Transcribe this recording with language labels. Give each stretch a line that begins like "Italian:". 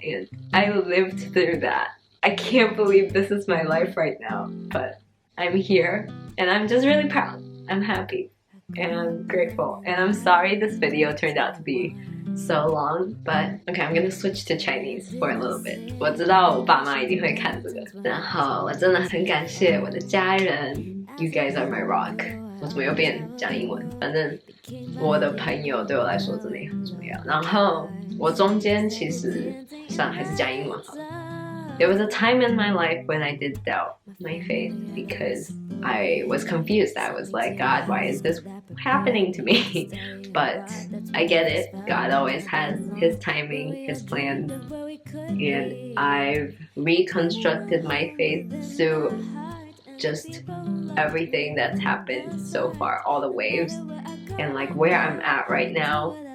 English: And I lived through that. I can't believe this is my life right now, but I'm here and I'm just really proud. I'm happy and I'm grateful. And I'm sorry this video turned out to be so long, but okay, I'm gonna switch to Chinese for a little bit.
Chinese: 我知道我爸妈一定会看这个，然后我真的很感谢我的家人。
English: You guys are my rock.
Chinese: 我怎么又变讲英文？反正我的朋友对我来说真的也很重要。然后我中间其实算了，还是讲英文好了。
English: There was a time in my life when I did doubt my faith because I was confused. I was like, God, why is this happening to me? But I get it. God always has His timing, His plans, and I've reconstructed my faith through just everything that's happened so far, all the waves, and like where I'm at right now.